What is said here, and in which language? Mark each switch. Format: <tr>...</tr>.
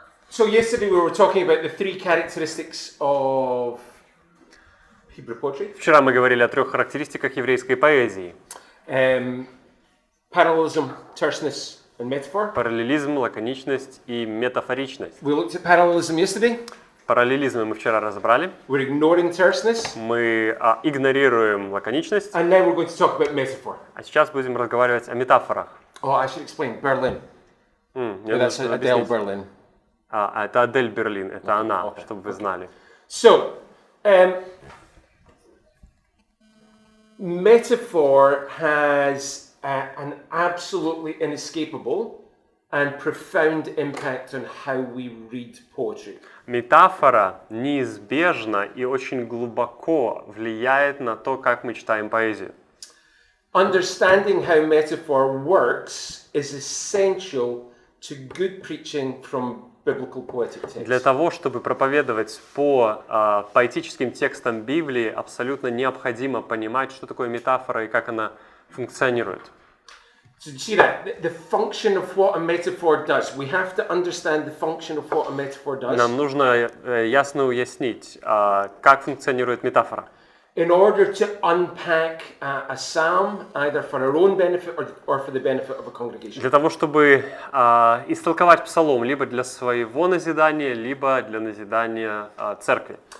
<en>So yesterday we were talking about the three characteristics of Hebrew poetry.</en> <ru>Вчера мы говорили о 3 характеристиках еврейской поэзии.</ru> <en>Parallelism, terseness, and metaphor.</en> <ru>Параллелизм, лаконичность и метафоричность.</ru> <en>We looked at parallelism yesterday.</en> <ru>Параллелизм мы вчера разобрали.</ru> <en>We're ignoring terseness.</en> <ru>Мы игнорируем лаконичность.</ru> <en>And now we're going to talk about metaphor.</en> <ru>А сейчас будем разговаривать о метафорах.</ru> <en>Oh, I should explain. Berlin. That's Adele Berlin.</en> <ru>Это Адель Берлин, это она, чтобы вы знали.</ru> <en>So, metaphor has an absolutely inescapable and profound impact on how we read poetry.</en> <ru>Метафора неизбежно и очень глубоко влияет на то, как мы читаем поэзию.</ru> <en>Understanding how metaphor works is essential to good preaching from biblical poetic texts.</en> <ru>Для того, чтобы проповедовать по поэтическим текстам Библии, абсолютно необходимо понимать, что такое метафора и как она функционирует.</ru> <en>So you see that the function of what a metaphor does. We have to understand the function of what a metaphor does.</en> <ru>Нам нужно ясно уяснить, как функционирует метафора.</ru> <en>In order to unpack a psalm, either for our own benefit or for the benefit of a congregation.</en> <ru>Для того, чтобы истолковать псалом либо для своего назидания, либо для назидания церкви.</ru>